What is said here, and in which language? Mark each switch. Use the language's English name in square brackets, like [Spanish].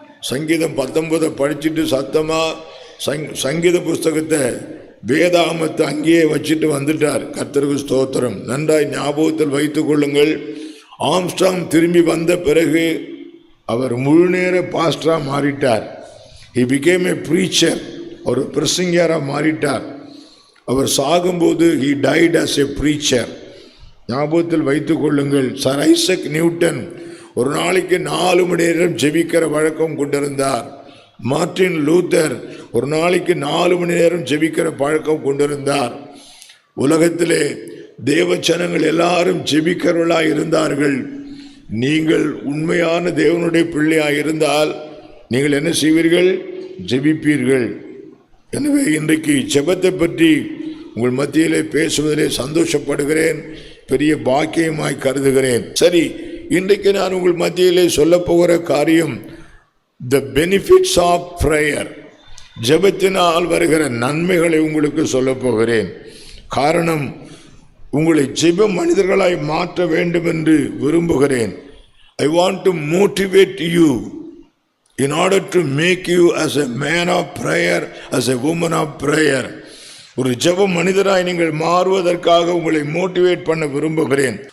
[Tamil] சங்கீதம் 19 படிச்சுட்டு சத்தமாக சங்கீத புஸ்தகத்தை வேதாகமத்தை அங்கேயே வச்சுட்டு வந்துட்டார். கர்த்தருக்கு ஸ்தோத்திரம். நன்றாய் ஞாபகத்தில் வைத்துக் கொள்ளுங்கள். ஆம்ஸ்ட்ராங் திரும்பி வந்த பிறகு அவர் முழுநேர பாஸ்டராக மாறிட்டார். [English] He became a preacher. [Tamil] ஒரு பிரசங்கியாராக மாறிட்டார். அவர் சாகும்போது [English] he died as a preacher. [Tamil] ஞாபகத்தில் வைத்துக் கொள்ளுங்கள். சர் ஐசக் நியூட்டன் ஒரு நாளைக்கு 4 மணி நேரம் ஜெபிக்கிற வழக்கம் கொண்டிருந்தார். மார்ட்டின் லூத்தர் ஒரு நாளைக்கு 4 மணி நேரம் ஜெபிக்கிற பழக்கம் கொண்டிருந்தார். உலகத்திலே தேவ ஜனங்கள் எல்லாரும் ஜெபிக்கிறவர்களாக இருந்தார்கள். நீங்கள் உண்மையான தேவனுடைய பிள்ளையாக இருந்தால் நீங்கள் என்ன செய்வீர்கள்? ஜெபிப்பீர்கள். எனவே இன்றைக்கு ஜெபத்தை பற்றி உங்கள் மத்தியிலே பேசுவதிலே சந்தோஷப்படுகிறேன், பெரிய பாக்கியமாய் கருதுகிறேன். சரி, இன்றைக்கு நான் உங்கள் மத்தியிலே சொல்ல போகிற காரியம் [English] The benefits of prayer. [Tamil] ஜெபத்தினால் வருகிற நன்மைகளை உங்களுக்கு சொல்ல போகிறேன். காரணம், உங்களை ஜெப மனிதர்களாய் மாற்ற வேண்டும் என்று விரும்புகிறேன். [English] I want to motivate you in order to make you as a man of prayer, as a woman of prayer. [Tamil] ஒரு ஜெப மனிதராய் நீங்கள் மாறுவதற்காக உங்களை மோட்டிவேட் பண்ண விரும்புகிறேன்.